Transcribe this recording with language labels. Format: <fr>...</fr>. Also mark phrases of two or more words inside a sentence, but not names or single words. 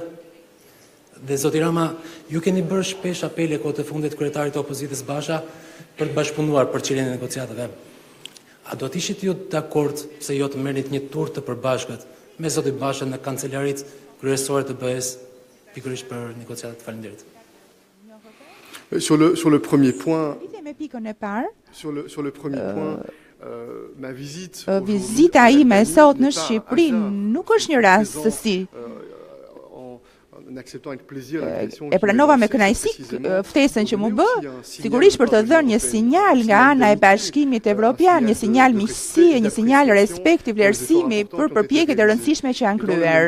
<sq>Dhe zoti Rama, ju keni bërë shpesh apele kohë të fundit kryetarit të opozitës Basha për të bashkëpunuar për çeljen e negociatave. A do të ishit ju dakord se jo të merrnit një tur të përbashkët me zotin Basha në kancelarit kryesore të BE-s pikërisht për negociatat? Faleminderit.</sq> <fr>Sur le premier point, ma visite</fr> <sq>vizita ime sot në Shqipëri nuk është një rastësi. E pranova me kënaqësi ftesën që mu bë, sigurisht për të dhënë një sinjal nga ana e Bashkimit Evropian, një sinjal miqësie, një sinjal respekti, vlerësimi për përpjekjet e rëndësishme që janë kryer.</sq>